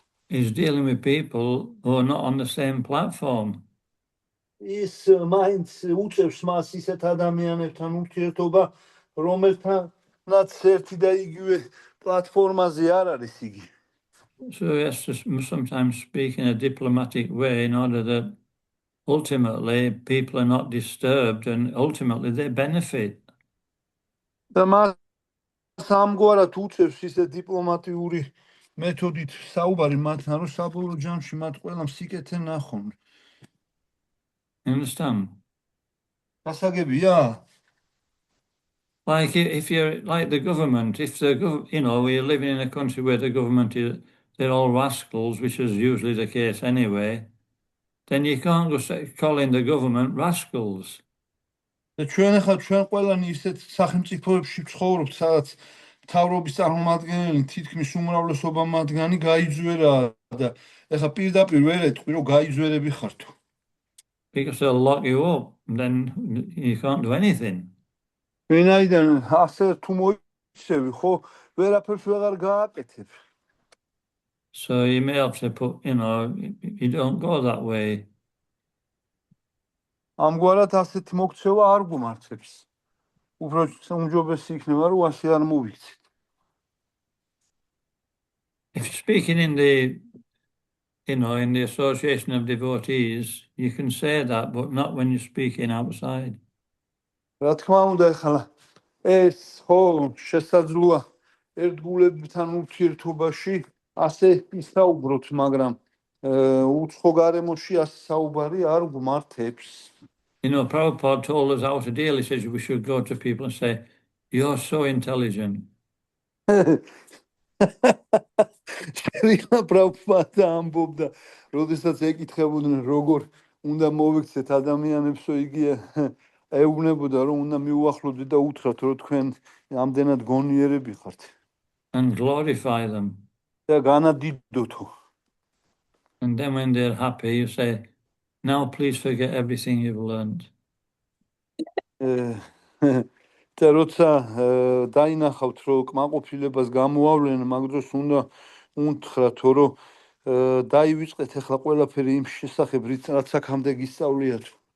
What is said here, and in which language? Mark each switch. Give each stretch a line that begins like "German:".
English: is dealing with people who are not on the same platform.
Georgian: ის მაინც უწევს მას ისეთ ადამიანებთან ურთიერთობა, რომელთანაც ერთი და იგივე პლატფორმაზე არ არის იგი.
English: So he has to sometimes speak in a diplomatic way in order that ultimately people are not disturbed and ultimately they benefit.
Georgian: და მას ამგვარად უწევს ისე დიპლომატიური მეთოდით საუბარი მათთან, რომ საბოლოო ჯამში მათ ყველამ სიკეთე ნახონ.
English: You understand?
Georgian: გასაგებია?
English: Like if you're like the government, if the you know, we're living in a country where the government they're all rascals, which is usually the case anyway, then you can't go calling the government rascals.
Georgian: და ჩვენ ყველანი ისეთ სახელმწიფოებში ვცხოვრობთ, სადაც მთავრობის წარმომადგენელი თითქმის უმრავლესობა მათგანი გაიძვერა და ეხა პირდაპირ ვერ ეტყვი, რომ გაიძვერები ხართო.
English: Because they'll lock you up, then you can't do anything.
Georgian: ვინაიდან ასე თუ მოიცევი, ხო, ვერაფერს ვეღარ გააკეთებ.
English: So you may have to put, you know, you don't go that way.
Georgian: ამგვარად ასეთი მოქცევა არ გუმართებს. უფრო უმჯობესი იქნება, რომ ასე არ მოვიქცეთ.
English: If you're speaking in the, you know, in the association of devotees, you can say that, but not when you're speaking outside.
Georgian: რა თქმა უნდა, ეხლა ეს ხო შესაძლოა ერთგულებთან ურთიერთობაში ასე ისაუბროთ, მაგრამ უცხო გარემოში ასე საუბარი არ გმართებს.
English: You know, Prabhupada told us how to deal. He says we should go to people and say, "You're so intelligent."
Georgian: შეიძლება პრაბჰუპადა ამბობდა, როდესაც ეკითხებოდნენ, როგორ უნდა მოვიქცეთ ადამიანებს, იგი ეუბნებოდა, რომ უნდა მიუახლოვდეთ და უთხრათ, რომ თქვენ ამდენად გონიერები ხართ.
English: And glorify them.
Georgian: და განადიდოთო.
English: And then when they're happy, you say, "Now please forget everything you've learned."
Georgian: და როცა დაინახავთ, რომ კმაყოფილებას გამოავლენ, მაგ დროს უნდა უთხრათ, რომ დაივიწყეთ ახლა ყველაფერი იმ შესახებ, რაც აქამდე გისწავლიათ.